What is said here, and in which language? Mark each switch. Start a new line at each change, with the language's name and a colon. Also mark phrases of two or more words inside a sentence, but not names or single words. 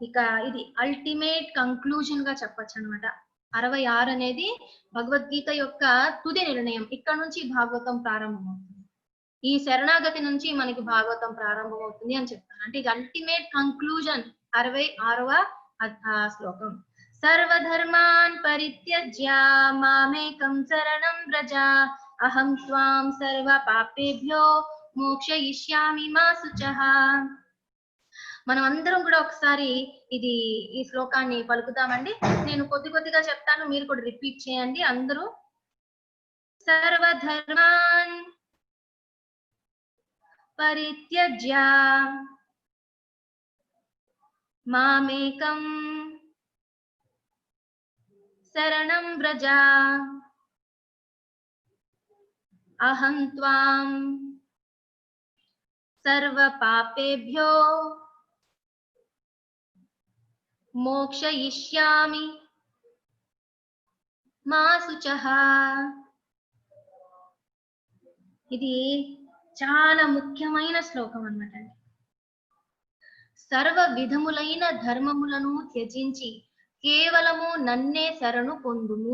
Telugu: ఇక ఇది
English: ultimate conclusion
Telugu: గా చెప్పొచ్చు అనమాట. 66 అనేది భగవద్గీత యొక్క తుది నిర్ణయం. ఇక్కడ నుంచి భాగవతం ప్రారంభమవుతుంది. ఈ శరణాగతి నుంచి మనకి భాగవతం ప్రారంభమవుతుంది అని చెప్తాను. అంటే ఇది
English: ultimate conclusion
Telugu: 66వ శ్లోకం.
Sanskrit: సర్వధర్మాన్ పరిత్యజ్య మామేకం శరణం వ్రజ అహం త్వాం సర్వ పాపేభ్యో మోక్షయిష్యామి మా శుచః.
Telugu: మనం అందరం కూడా ఒకసారి ఈ శ్లోకాన్ని పలుకుతామండి. నేను కొద్దిగా చెప్తాను, మీరు కూడా రిపీట్ చేయండి అందరూ.
Sanskrit: సర్వధర్మాన్ పరిత్యజ్య మామేకం శరణం వ్రజ అహం త్వాం సర్వ పాపేభ్యో మోక్షయిష్యామి మా శుచః.
Telugu: ఇది చాలా ముఖ్యమైన శ్లోకం అన్నమాట. సర్వ విధములైన ధర్మములను త్యజించి కేవలము నన్నే శరణు పొందుము.